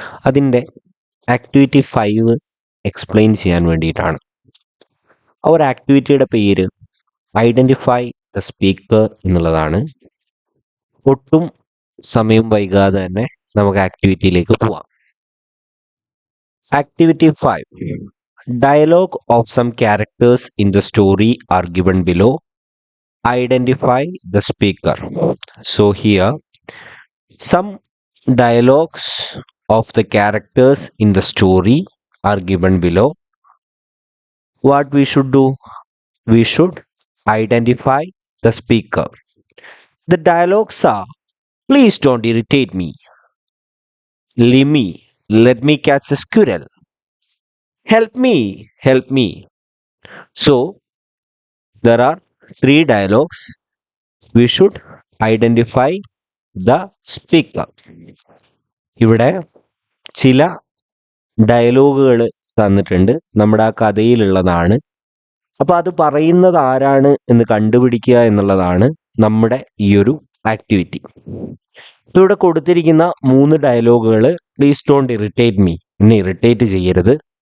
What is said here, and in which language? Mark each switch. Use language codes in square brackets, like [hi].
[ml] അതിൻ്റെ activity 5 explain ചെയ്യാൻ വേണ്ടിയിട്ടാണ്. ആ ഒരു ആക്ടിവിറ്റിയുടെ പേര് [en] identify the speaker [ml] എന്നുള്ളതാണ്. ഒട്ടും സമയം വൈകാതെ തന്നെ നമുക്ക് ആക്ടിവിറ്റിയിലേക്ക് പോവാം. Activity 5. [en] Dialogue of some characters in the story are given below. Identify the speaker. So here, some dialogues of the characters in the story are given below. What we should do? We should identify the speaker. The dialogues are, "Please don't irritate me. Leave me. Let me catch a squirrel. Help me. Help me." So, there are 3 dialogues. We should identify the speaker. [ml] ഇവിടെ ചില ഡയലോഗുകൾ തന്നിട്ടുണ്ട്, നമ്മുടെ ആ കഥയിലുള്ളതാണ്. അപ്പോൾ അത് പറയുന്നത് ആരാണ് എന്ന് കണ്ടുപിടിക്കുക എന്നുള്ളതാണ് നമ്മുടെ ഈ ഒരു ആക്ടിവിറ്റി. ഇവിടെ കൊടുത്തിരിക്കുന്ന 3 ഡയലോഗുകൾ, [en] "please don't irritate me", [ml] എന്നെ ഇറിറ്റേറ്റ് ചെയ്യരുത്.